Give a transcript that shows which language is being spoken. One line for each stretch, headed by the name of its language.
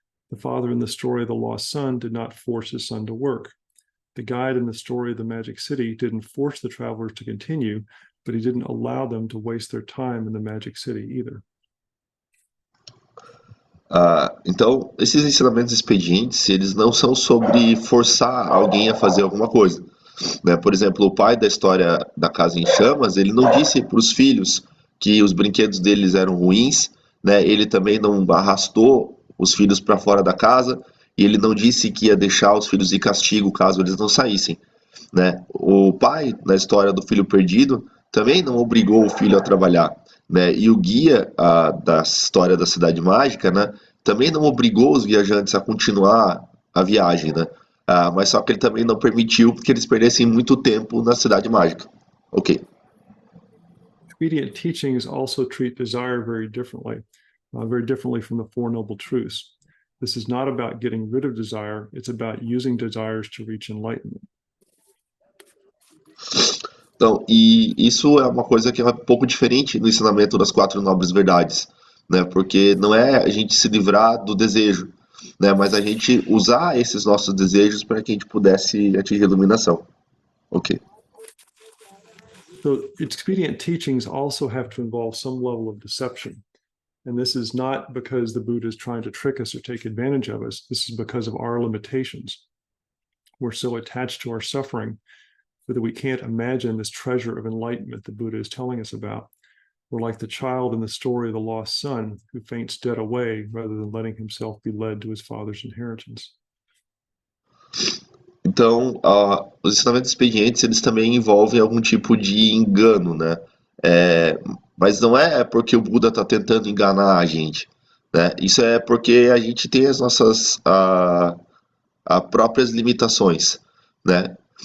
English: The father in the story of the lost son did not force his son to work. The guide in the story of the Magic City didn't force the travelers to continue, but he didn't allow them to waste their time in the Magic City either.
Portuguese: Então, esses ensinamentos expedientes, eles não são sobre forçar alguém a fazer alguma coisa. Né? Por exemplo, o pai da história da Casa em Chamas, ele não disse para os filhos que os brinquedos deles eram ruins, né? Ele também não arrastou os filhos para fora da casa, e ele não disse que ia deixar os filhos de castigo caso eles não saíssem. Né? O pai, na história do filho perdido, também não obrigou o filho a trabalhar. Né? E o guia da história da Cidade Mágica, né, também não obrigou os viajantes a continuar a viagem, né? Mas só que ele também não permitiu que eles perdessem muito tempo na Cidade Mágica.
English: Ok. Expedient teachings also treat desire very differently from the Four Noble Truths. This is not about getting rid of desire, it's about using desires to reach enlightenment.
Portuguese: Então, e isso é uma coisa que é um pouco diferente no ensinamento das quatro nobres verdades, né? Porque não é a gente se livrar do desejo, né? Mas a gente usar esses nossos desejos para que a gente pudesse atingir a iluminação.
English: Ok. So expedient teachings also have to involve some level of deception. And this is not because the Buddha is trying to trick us or take advantage of us. This is because of our limitations. We're so attached to our suffering that we can't imagine this treasure of enlightenment the Buddha is telling us about. We're like the child in the story of the lost son who faints dead away rather than letting himself be led to his father's inheritance.
Portuguese: Então, os ensinamentos expedientes, eles também envolvem algum tipo de engano, né? Mas não é porque o Buda está tentando enganar a gente, né? Isso é porque a gente tem as nossas próprias limitações, né?